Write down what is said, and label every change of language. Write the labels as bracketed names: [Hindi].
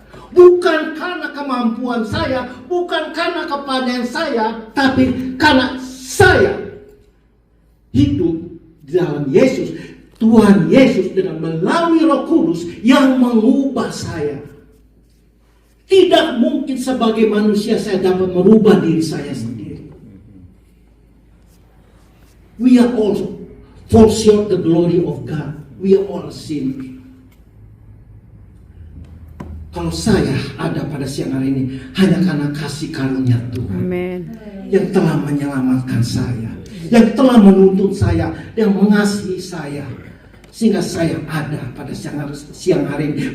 [Indonesian] Bukan karena kemampuan saya, bukan karena kepandaian saya, tapi karena saya hidup di dalam Yesus. Tuhan Yesus dengan melalui Roh Kudus yang mengubah saya. Tidak mungkin sebagai manusia saya dapat merubah diri saya sendiri. [English] We are all fall short the glory of God. We are all sinners. [Indonesian] Kalau saya ada pada siang hari ini hanya karena kasih karunia Tuhan. Amen. Yang telah menyelamatkan saya, yang telah menuntun saya, yang mengasihi saya, sehingga saya ada pada siang hari ini.